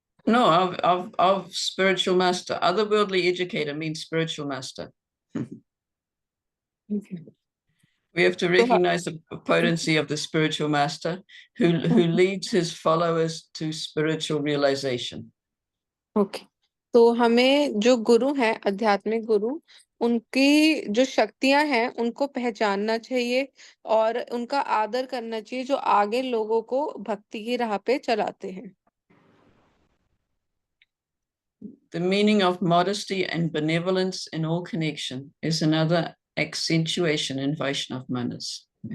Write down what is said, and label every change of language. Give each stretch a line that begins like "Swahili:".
English: No, of spiritual master. Otherworldly educator means spiritual master. Okay. We have to recognize the potency of the spiritual master who leads his followers to spiritual realization. Okay.
Hindi: तो हमें जो गुरु हैं, आध्यात्मिक गुरु, उनकी जो शक्तियां हैं उनको पहचानना चाहिए और उनका आदर करना चाहिए, जो आगे लोगों को भक्ति की राह पे चलाते हैं।
English: The meaning of modesty and benevolence in all connection is another accentuation in Vaishnav manners.